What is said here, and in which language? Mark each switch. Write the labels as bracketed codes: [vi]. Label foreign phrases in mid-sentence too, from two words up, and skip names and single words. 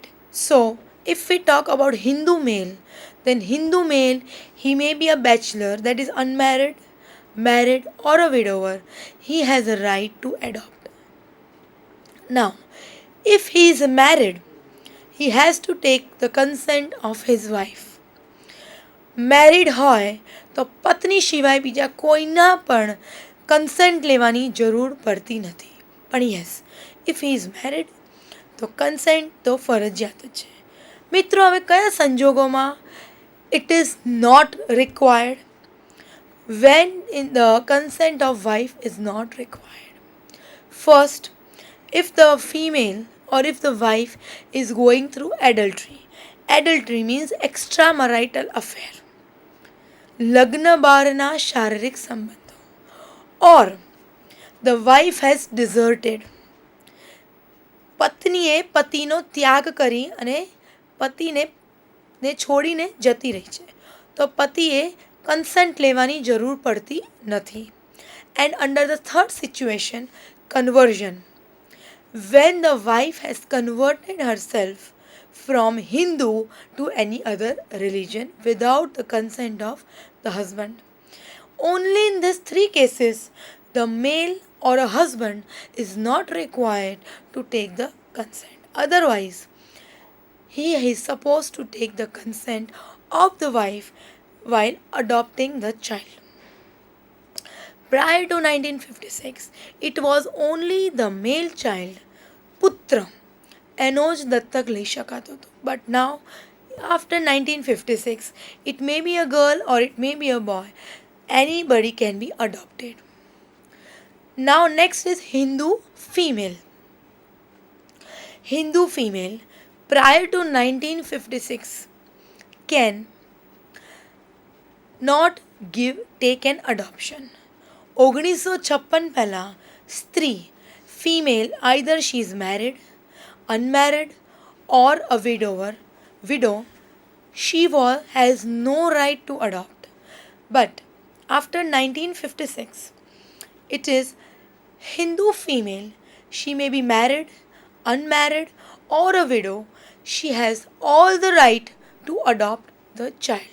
[en] So, if we talk about Hindu male, then Hindu male, he may be a bachelor, that is unmarried, married, or a widower. He has a right to adopt. Now, if he is married, he has to take the consent of his wife. [gu] Married હોય તો પત્ની સિવાય બીજા કોઈના પણ કન્સેન્ટ લેવાની જરૂર પડતી નથી. પણ યસ, [en] if he is married [gu] તો કન્સેન્ટ તો ફરજિયાત જ છે. મિત્રો, હવે કયા સંજોગોમાં [en] it is not required? When in the consent of wife is not required. First, if the female or if the wife is going through adultery. Adultery means extramarital affair. [gu] લગ્ન બહારના શારીરિક સંબંધો. [en] Or the wife has deserted. [gu] પત્નીએ પતિનો ત્યાગ કરી અને પતિને છોડીને જતી રહી છે તો પતિએ કન્સન્ટ લેવાની જરૂર પડતી નથી. [en] And under the third situation, conversion. When the wife has converted herself from Hindu to any other religion without the consent of the husband. Only in these three cases, the male or a husband is not required to take the consent. Otherwise, he is supposed to take the consent of the wife while adopting the child. Prior to 1956, it was only the male child, [gu] પુત્ર, એનો જ દત્તક લઈ શકાતો હતો. [en] But now, after 1956, it may be a girl or it may be a boy. Anybody can be adopted. Now, next is Hindu female. Hindu female prior to 1956 can not take an adoption. 1956 [gu] પહેલા સ્ત્રી [en] female, either she is married, unmarried or a widow, she has no right to adopt. But after 1956, it is Hindu female, she may be married, unmarried or a widow, she has all the right to adopt the child.